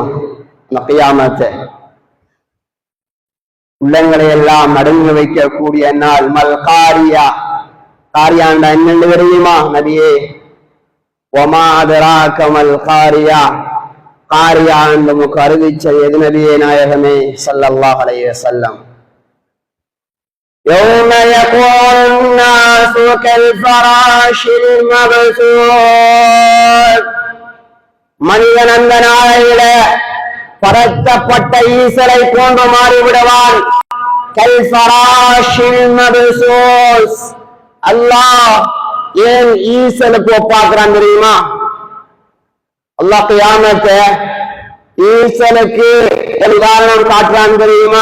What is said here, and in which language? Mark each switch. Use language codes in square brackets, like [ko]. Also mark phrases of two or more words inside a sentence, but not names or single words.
[ta] கியாமத்தை உள்ளங்களை எல்லாம் நடுங்க வைக்கக்கூடிய நாள் [ar] ما القارعة. [ta] காரியாண்டா என்னன்னு தெரியுமா நபியே? [ar] وما أدراك ما القارعة. [ta] காரியா என்று நமக்கு அறிவிச்சது எது நபியே நாயகமே [ar] صلى الله عليه وسلم? يوم يكون الناس كالفراش المبثوث. [ta] மனிதன் அந்த நாளையில பரத்தப்பட்ட ஈசலை போன்று மாறிவிடுவான். [ar] كالفراش المبثوث. [ta] அல்லாஹ் ஏன் ஈசலுக்கு ஒப்பாக்குறான் தெரியுமா? அல்லாஹ் கியாமத்தை ஈசலுக்கு உதாரணம் காட்டுறான் தெரியுமா?